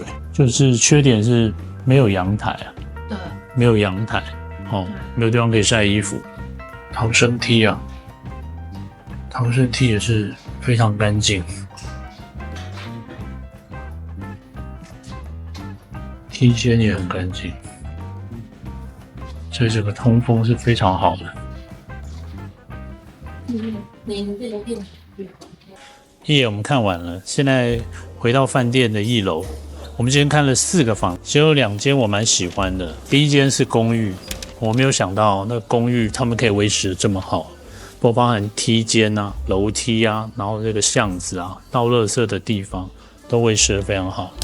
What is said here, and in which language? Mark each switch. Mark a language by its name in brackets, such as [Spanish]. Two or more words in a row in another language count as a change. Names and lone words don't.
[Chinese] 就是缺點是沒有陽台啊，對，沒有陽台，沒有地方可以曬衣服。逃生梯啊，逃生梯也是非常乾淨，梯間也很乾淨，所以這個通風是非常好的。一眼我們看完了，現在回到飯店的1樓。我們今天看了4個房，只有2間我蠻喜歡的。第一間是公寓，我沒有想到那公寓他們可以維持得這麼好，包含梯間啊、樓梯啊，然後這個巷子啊、倒垃圾的地方都維持得非常好。